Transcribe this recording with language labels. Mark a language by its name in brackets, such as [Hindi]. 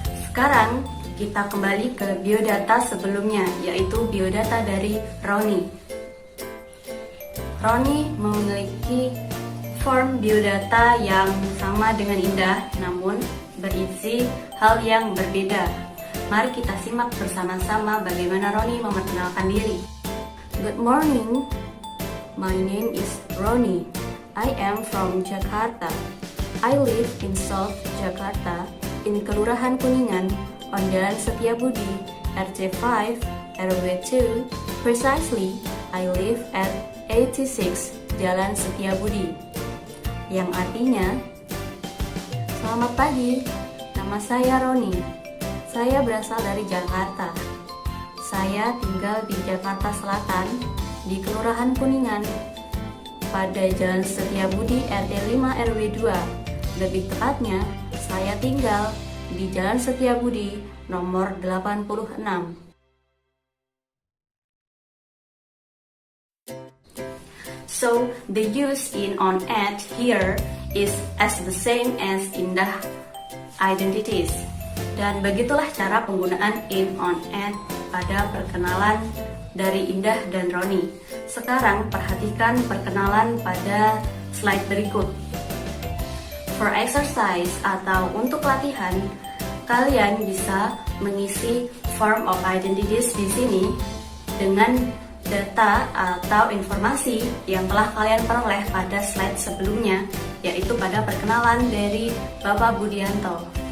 [Indonesian] Sekarang kita kembali ke biodata sebelumnya, yaitu biodata dari Roni. Roni memiliki form biodata yang sama dengan indah, namun berisi hal yang berbeda. Mari kita simak bersama-sama bagaimana Roni memperkenalkan diri. [English] Good morning, my name is Roni. I am from Jakarta. I live in South Jakarta, in Kelurahan Kuningan, on Jalan Setiabudi, RT 5, RW 2. Precisely, I live at 86 Jalan Setiabudi, [Indonesian] yang artinya, selamat pagi, nama saya Roni. Saya berasal dari Jakarta. Saya tinggal di Jakarta Selatan, di Kelurahan Kuningan, pada Jalan Setiabudi RT 5 RW 2. Lebih tepatnya, saya tinggal di Jalan Setiabudi nomor 86. [English] So, the use in on at here is as the same as indah identities. [Indonesian] Dan begitulah cara penggunaan in on at pada perkenalan dari Indah dan Roni. Sekarang perhatikan perkenalan pada slide berikut. [English] For exercise [Indonesian] atau untuk latihan, kalian bisa mengisi [English] form of identities [Indonesian] di sini dengan data atau informasi yang telah kalian peroleh pada slide sebelumnya, yaitu pada perkenalan dari Bapak Budianto.